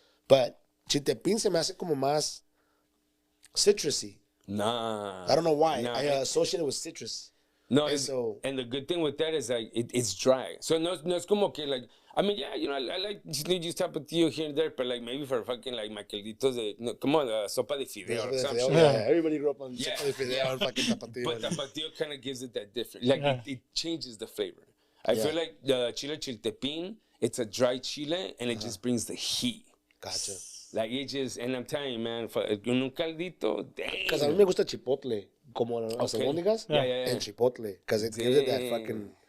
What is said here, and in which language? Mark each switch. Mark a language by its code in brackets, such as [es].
[es] But chiltepín se me hace como más citrusy. [en] Nah. I don't know why. Nah. I associate it with citrus. No, And the good thing with that is like it's dry. So [es] no es como que [en] like, I mean, yeah, I like use tapatio here and there, but like maybe for fucking like my calditos [es] como sopa de fideo [en] or something. Yeah, everybody grew up on sopa de fideo and fucking tapatio. But tapatio kind of gives it that different, like it changes the flavor. I feel like the chile chiltepín, it's a dry chile and it just brings the heat. Gotcha. Like it just, and I'm telling you, man, [es] con un caldito, [en] damn. Because [es] a mí me gusta chipotle, como las albóndigas, [en] Yeah. and chipotle, because it gives it that fucking...